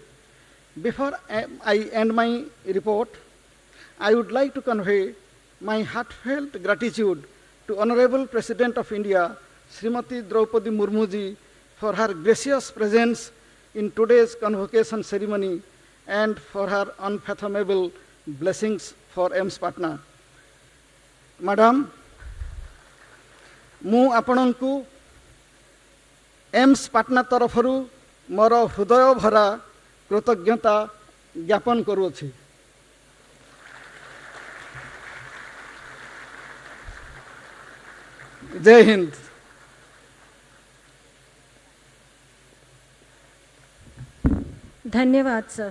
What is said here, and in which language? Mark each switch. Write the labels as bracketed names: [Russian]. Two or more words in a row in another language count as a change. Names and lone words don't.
[English] Before I end my report, I would like to convey my heartfelt gratitude to Honorable President of India, Srimati Draupadi Murmu ji, for her gracious presence in today's convocation ceremony and for her unfathomable blessings for AIIMS Patna. Madam, [Odia] ମୁଁ ଆପଣଙ୍କୁ एम्स पाटना तरफରୁ ମୋର ହୃଦୟ ଭରା କୃତଜ୍ଞତା ଜ୍ଞାପନ କରୁଅଛି। [Hindi] जय हिंद। धन्यवाद सर।